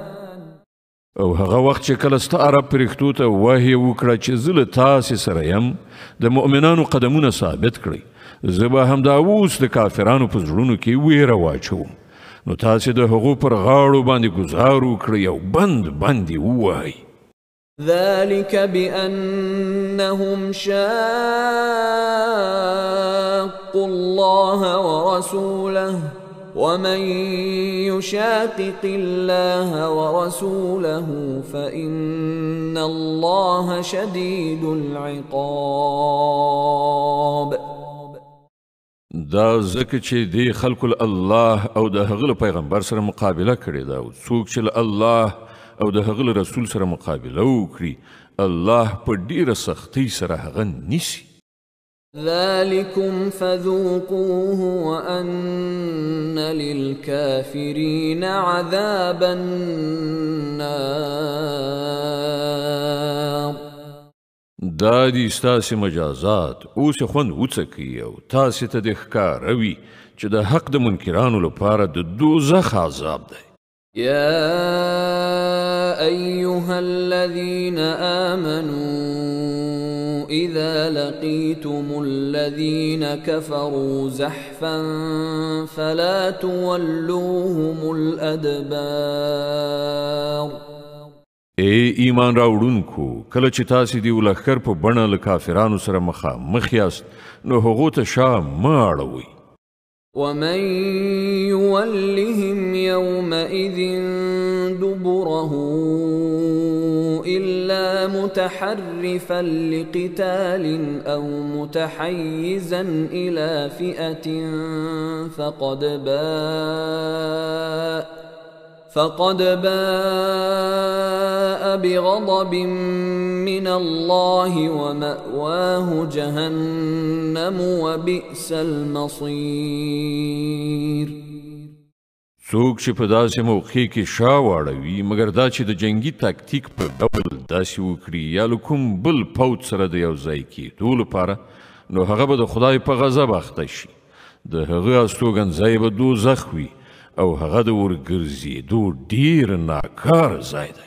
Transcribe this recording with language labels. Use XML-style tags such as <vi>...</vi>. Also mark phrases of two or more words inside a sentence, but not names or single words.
<ps>او هغه وخت چې کله ستا عرب پرښتو ته وحی وکړه چې زه له تاسې سره یم د مؤمنانو قدمونه ثابت کړئ زه به همدا اوس د کافرانو په زړونو کې ویره واچوم نو تاسې د هغو پر غاړو باندې ګزار وکړئ او بند یې ووهئ.</ps> <ar>ذلك بأنهم شاقوا الله ورسوله ومن يشاقق الله ورسوله فإن الله شديد العقاب.</ar> <ps>دا ځکه چې دی خلکو الله او د هغه پیغمبر سره مقابله کړې ده او څوک چې الله او د هغه رسول سره مقابله وکړي الله په ډیره سختۍ سره هغه نیسي.</ps> <ar>ذلكم فذوقوه وأن للكافرين عذاب النار.</ar> <ps>دا دي ستاسې مجازات اوس خوند وڅکئ او تاسې ته د ښکاره وي چې د حق د منکرانو لپاره د دوزخ عذاب دی.</ps> <ar>يا أيها الذين آمنوا إذا لقيتم الذين كفروا زحفا فلا تولوهم الأدبار.</ar> <ps>ای ایمان راوړونکو کله چې تاسې د یو لښکر په بڼه له کافرانو سره مخامخ یاست نو هغو ته شا مه اړوئ.</ps> <ar>ومن يولهم يومئذ دبره إلا متحرفا لقتال أو متحيزا إلى فئة فقد باء بغضب من الله ومأواه جهنم وبئس المصير.</ar> <ps>څوک چې په داسې موقع کې شا واړوي مګر دا چې د جنگي تاکتیک په ډول داسې وکړي یا له کوم بل پوځ سره د یو ځای کېدو لپاره نو هغه به د خدای په غضب اخته شي د هغه استوګنځی به دوزخ وي او هغه د ورګرځېدو ډېر ناکار ځای دی.</ps>